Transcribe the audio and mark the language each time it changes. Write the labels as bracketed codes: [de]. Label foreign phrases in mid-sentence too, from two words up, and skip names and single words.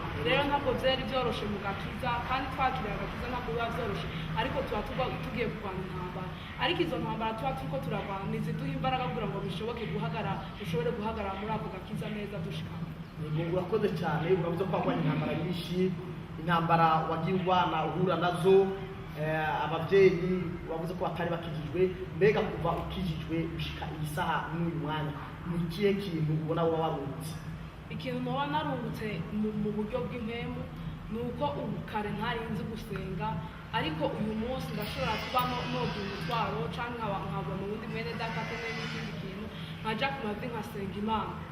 [rn] Rero ntabwo byari byoroshe mu gakiza, kandi twakiriye agakiza ntabwo biba byoroshe, ariko tuba tugiye kurwana intambara, ariko izo ntambara tuba turiko turarwana niziduha imbaraga kugira ngo dushobore guhagarara muri ako gakiza neza dushikama. Urakoze cyane, uravuze ko warwanya intambara nyinshi, intambara wagiye urwana uhura nazo, ababyeyi wavuze ko batari bakijijwe, mbega kuva ukijijwe ushika iyi saha n'uyu mwanya ni ikihe kintu ubona woba warungutse? Ikintu noba narungutse mu buryo bw'impemu ni uko ubu kare ntari nzi gusenga, ariko uyu munsi ndashobora kuba nogira umutwaro canke nkabona uwundi mwene data akeneye n'ikindi kintu nkaja ku mavi nkasenga Imana.